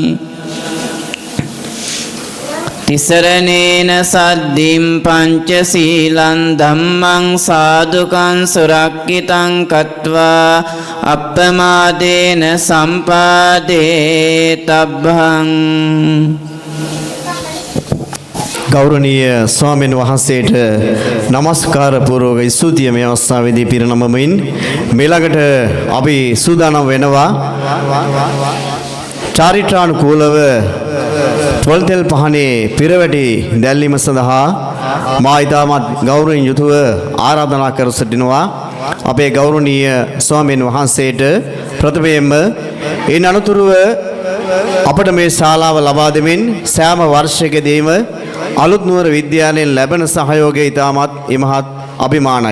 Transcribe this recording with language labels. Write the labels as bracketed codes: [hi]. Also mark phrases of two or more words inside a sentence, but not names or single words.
[pi] තිසරණේන සද්ධිම් පංචශීලං ධම්මං සාදුකං සුරක්ඛිතං කତ୍වා අප්පමාදේන සම්පාදේ තබ්බං [si] ගෞරවනීය ස්වාමීන් වහන්සේට নমස්කාර පූර්වක ස්තුතිය මේ අවස්ථාවේදී පිරිනමමින් මෙලකට අපි සූදානම් වෙනවා චාරිත්‍රානුකූලව පොල්තෙල් පහනේ පිරවැටි දැල්වීම සඳහා මා ඉතාමත් ගෞරවයෙන් යුතුව ආරාධනා කර සිටිනවා අපේ ගෞරවනීය ස්වාමීන් වහන්සේට ප්‍රථමයෙන්ම ඒ අනුතුරුව අපට මේ ශාලාව ලබා දෙමින් සෑම වර්ෂයකදීම අලුත් නුවර විද්‍යාලයෙන් ලැබෙන සහයෝගය ඉතාමත් ඉමහත් අභිමානයි.